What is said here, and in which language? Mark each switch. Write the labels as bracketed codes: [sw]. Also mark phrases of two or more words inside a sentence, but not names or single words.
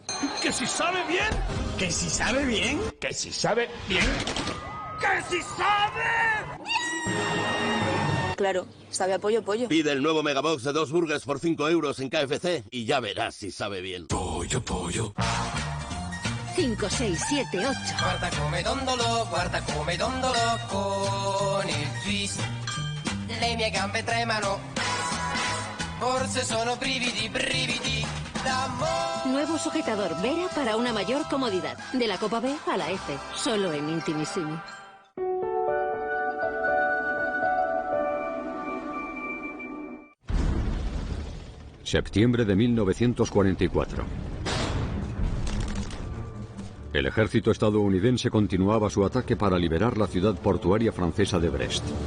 [es] ¿Que si sabe bien? ¿Que si sabe bien? ¿Que si sabe bien? ¡Que si sabe! Claro, sabe a pollo, pollo. Pide el nuevo megabox de 2 burgers por 5 euros en KFC y ya verás si sabe bien. Pollo, pollo. 5, 6, 7, 8. [it] Guarda come dondolo con il twist. Le mie gambe tremano. Forse sono brividi, brividi d'amore. [es] Nuevo sujetador Vera para una mayor comodidad. De la copa B a la F. Solo en Intimissimi. Septiembre de 1944. El ejército estadounidense continuaba su ataque para liberar la ciudad portuaria francesa de Brest.